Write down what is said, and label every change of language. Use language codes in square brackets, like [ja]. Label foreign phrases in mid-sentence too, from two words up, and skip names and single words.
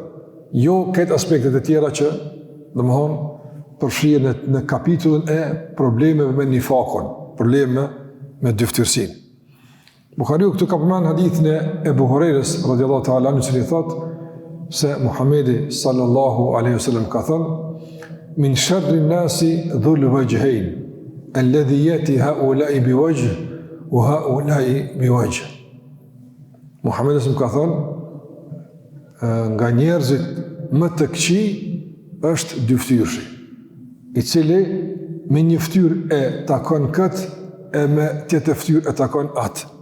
[sq] Jo këtë aspektet e tjera që, domthonë, përfshihen në kapitullin e problemeve me nifakun, probleme me dyftyrsinë. Buhariu këtu ka përmend hadithin e Ebu Hurajrës [ar] رضي الله تعالى عنه, [sq] i thotë se Muhamedi [ar] صلى الله عليه وسلم [sq] ka thënë: [ar] من شر الناس ذو الوجهين الذي يأتي هؤلاء بوجه وهؤلاء بوجه [sq] wa haula'i biwajh. Muhamedi sallallahu ka thënë nga njerëzit më të këqij është dyftyrshi, i cili me një fytyrë e takon këtë e me tjetër fytyrë e takon atë.